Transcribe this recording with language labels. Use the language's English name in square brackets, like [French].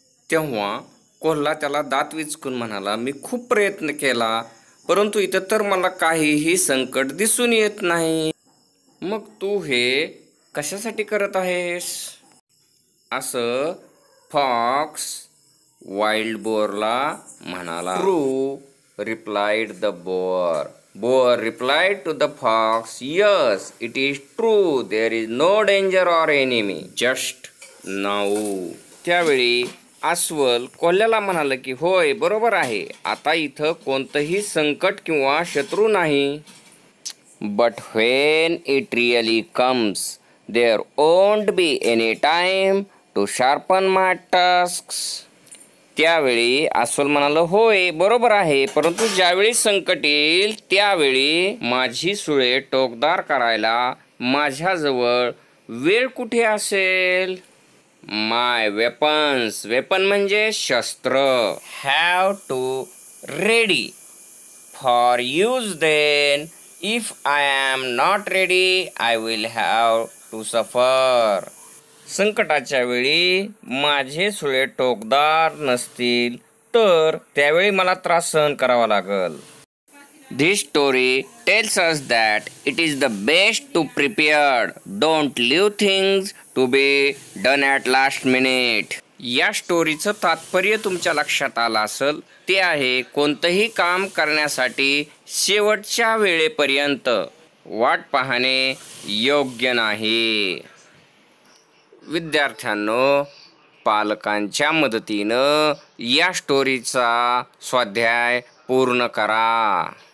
[Marathi] तेव्हा कोल्हा त्याला दात विचकून म्हणाला, मी खूप प्रयत्न केला परंतु इथं तर मला काहीही संकट दिसून येत नाही. मग तू हे कशासाठी करत आहेस? असं फॉक्स वाईल्ड बोअरला म्हणाला. [English] True replied the boar. Boar replied to the fox, yes, it is true. There is no danger or enemy just now. [Marathi] त्यावेळी अस्वल कोल्ह्याला म्हणाले की होय, बरोबर आहे, आता इथं कोणतंही संकट किंवा शत्रू नाही. [English] But when it really comes, there won't be any time to sharpen my tusks. [Marathi] त्यावेळी अस्वल म्हणाल, होय बरोबर आहे, परंतु ज्यावेळी संकट येईल त्यावेळी माझी सुळे टोकदार करायला माझ्याजवळ वेळ कुठे असेल? [English] My weapons. [Marathi] वेपन म्हणजे शस्त्र. [English] Have to ready for use then. If I am not ready I will have to suffer. [Marathi] संकटाच्या वेळी माझे सुळे टोकदार नसतील तर त्यावेळी मला त्रास सहन करावा लागल. [English] This story tells us that it is the best to prepare. Don't leave things to be done at last minute. [Marathi] या स्टोरीचं तात्पर्य तुमच्या लक्षात आलं असेल. ते आहे, कोणतंही काम करण्यासाठी शेवटच्या वेळेपर्यंत वाट पाहणे योग्य नाही. विद्यार्थ्यांनो, पालकांच्या मदतीनं या स्टोरीचा स्वाध्याय पूर्ण करा.